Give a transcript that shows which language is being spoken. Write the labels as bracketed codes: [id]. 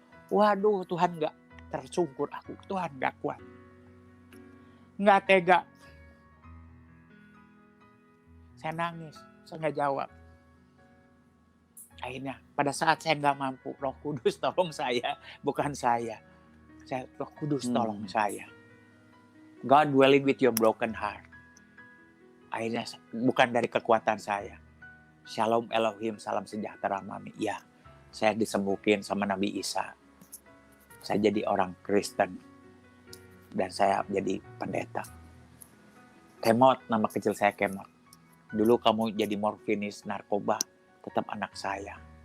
[id] Waduh, Tuhan nggak tersungkur aku. Tuhan nggak kuat. Nggak tega. Saya nangis, saya nggak jawab. Akhirnya, pada saat saya nggak mampu, Roh Kudus tolong saya, bukan saya. Roh Kudus tolong saya. [en] God dwelling with your broken heart. [id] Akhirnya, bukan dari kekuatan saya. Shalom Elohim, salam sejahtera Mami. Ya, saya disembuhkan sama Nabi Isa. Saya jadi orang Kristen. Dan saya jadi pendeta. Kemot, nama kecil saya Kemot. Dulu kamu jadi morfinis, narkoba, tetap anak saya.